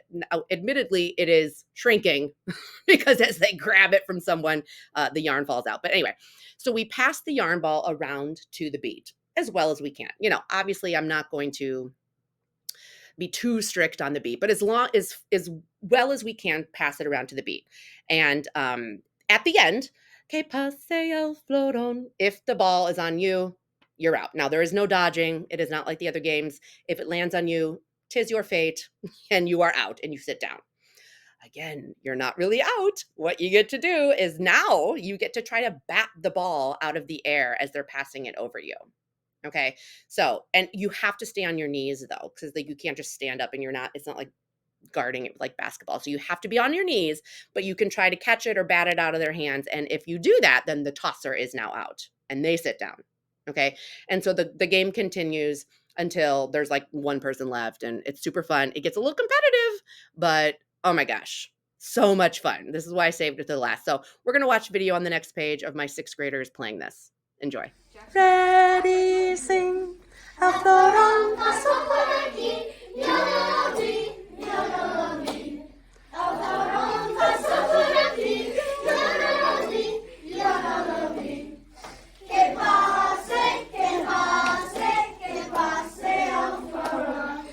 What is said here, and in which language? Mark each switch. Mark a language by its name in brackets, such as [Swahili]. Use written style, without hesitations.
[English] Now, admittedly, it is shrinking because as they grab it from someone, the yarn falls out. But anyway, so we pass the yarn ball around to the beat as well as we can. Obviously, I'm not going to be too strict on the beat, but as well as we can, pass it around to the beat. And at the end, [Spanish] que pase el Floron. [English] If the ball is on you, you're out. Now, there is no dodging. It is not like the other games. If it lands on you, 'tis your fate, and you are out, and you sit down. Again, you're not really out. What you get to do is now you get to try to bat the ball out of the air as they're passing it over you. Okay? So, and you have to stay on your knees, though, because you can't just stand up, and it's not like guarding it like basketball. So you have to be on your knees, but you can try to catch it or bat it out of their hands. And if you do that, then the tosser is now out, and they sit down. Okay. And so the game continues until there's one person left, and it's super fun. It gets a little competitive, but oh my gosh, so much fun. This is why I saved it to the last. So we're going to watch a video on the next page of my 6th graders playing this. Enjoy. Ready, sing. El Floron [Spanish] pasó por aquí, yo no lo vi, yo no lo vi. El Floron pasó por aquí, yo no lo vi, yo no lo vi. Que pase, que pase, que pase el Floron.